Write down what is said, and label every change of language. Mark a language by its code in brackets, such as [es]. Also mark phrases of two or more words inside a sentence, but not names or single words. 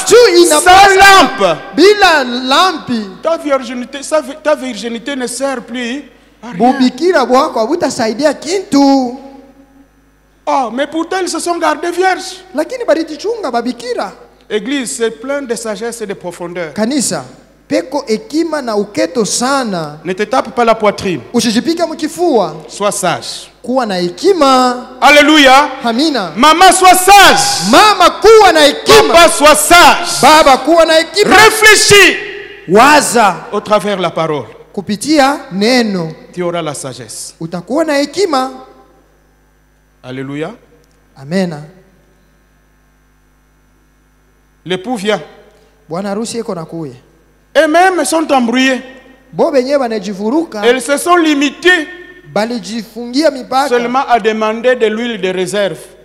[fr] Sans lampe, ta virginité ne sert plus à rien. Oh, mais pourtant ils se sont gardés vierges. Église, c'est plein de sagesse et de profondeur. [sw] Kanisa peko ekima na uketo sana. [fr] Ne te tape pas la poitrine. [sw] Usijipika mkifua. [fr] Sois sage. [sw] Kuwa na hekima. [fr] Alléluia. [sw] Amina. [fr] Maman, sois sage. [sw] Mama, kuwa na hekima. [fr] Papa, sois sage. [sw] Baba, kuwa na hekima. [fr] Réfléchis. [sw] Waza. [fr] Au travers la parole. [sw] Kupitia neno. [fr] Tu auras la sagesse. [sw] Utakuwa na hekima. [fr] Alléluia. [sw] Amen. [fr] L'époux vient. Et même sont embrouillés. Elles se sont limitées seulement à demander de l'huile de réserve.